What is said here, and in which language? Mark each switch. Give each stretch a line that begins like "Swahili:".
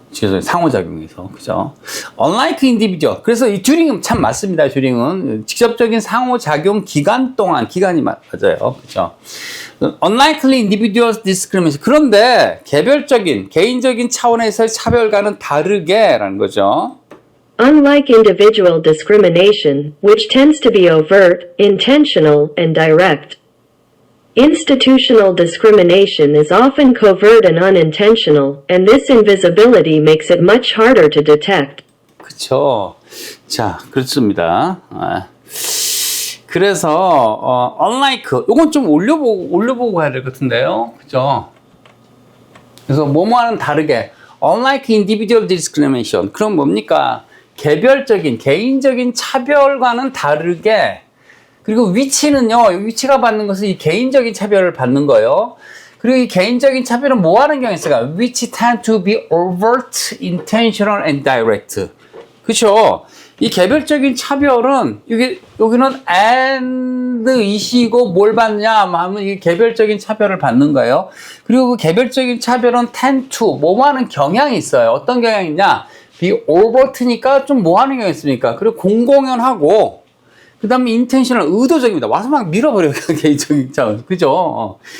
Korean: 상호작용에서. 그죠?
English: Unlike individual.
Korean: 그래서 이 듀링은 참 맞습니다. 듀링은. 직접적인 상호작용 기간 동안, 기간이 맞아요.
English: 그죠? Unlikely individual discrimination.
Korean: 그런데 개별적인, 개인적인 차원에서의 차별과는 다르게 라는 거죠.
English: Unlike individual discrimination, which tends to be overt, intentional, and direct, institutional discrimination is often covert and unintentional, and this invisibility makes it much harder to detect.
Korean: 그쵸. 자, 그렇습니다. 그래서, unlike, 요건 좀 올려보고 가야 될 것 같은데요. 그죠? 그래서 뭐뭐와는 다르게,
English: unlike individual discrimination.
Korean: 그럼 뭡니까? 개별적인, 개인적인 차별과는 다르게, 그리고 위치는요, 위치가 받는 것은 이 개인적인 차별을 받는 거예요. 그리고 이 개인적인 차별은 뭐 하는 경우가 있을까?
English: Which tend to be overt, intentional, and direct.
Korean: 그쵸? 이 개별적인 차별은, 여기는 and 이시고 뭘 받냐 하면 이게 개별적인 차별을 받는 거예요. 그리고 그 개별적인 차별은
English: tend to,
Korean: 뭐 하는 경향이 있어요. 어떤 경향이 있냐?
English: be overt
Korean: 니까 좀 뭐 하는 경향이 있습니까? 그리고 공공연하고, 그 다음에 intentional, 의도적입니다. 와서 막 밀어버려요. 개인적인 차원. 그죠?